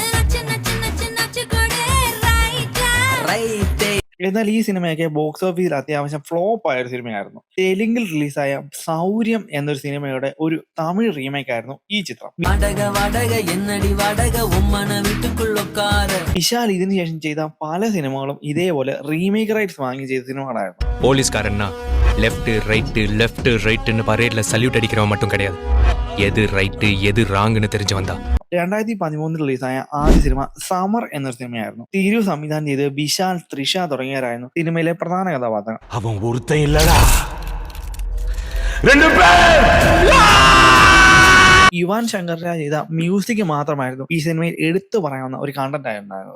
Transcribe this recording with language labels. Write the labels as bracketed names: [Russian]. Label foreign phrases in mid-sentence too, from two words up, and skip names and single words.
[Malayalam] എന്നാൽ ഈ സിനിമയൊക്കെ ബോക്സ് ഓഫീസിൽ അത്യാവശ്യം ഫ്ലോപ്പ് ആയ ഒരു സിനിമയായിരുന്നു. തെലുങ്കിൽ റിലീസായ സൗര്യം എന്നൊരു സിനിമയുടെ ഒരു തമിഴ് റീമേക്ക് ആയിരുന്നു ഈ ചിത്രം. വിശാൽ ഇതിനുശേഷം ചെയ്ത പല സിനിമകളും ഇതേപോലെ [English] remake rights [Malayalam] വാങ്ങി ചെയ്ത സിനിമകളായിരുന്നു. [Tamil] போலீஸ்காரன்னா [English] left right [Tamil] பரேட்ல சல்யூட் அடிக்கிறவன் மட்டும் கிடையாது. எது ரைட்டு எது ராங்குன்னு தெரிஞ்சவன் தான். [Malayalam] 2013 റിലീസായ ആദ്യ സിനിമ സമർ എന്നൊരു സിനിമയായിരുന്നു. തിരു സംവിധാനം ചെയ്ത് വിശാൽ, തൃഷ തുടങ്ങിയവരായിരുന്നു സിനിമയിലെ പ്രധാന കഥാപാത്രങ്ങൾ. അവൻ ഒരുത്തയില്ലടാ, [English] യുവാൻ ശങ്കർ [Malayalam] രാജ് ചെയ്ത മ്യൂസിക് മാത്രമായിരുന്നു ഈ സിനിമയിൽ എടുത്തു പറയാവുന്ന ഒരു കണ്ടന്റ് ആയിരുന്നത്.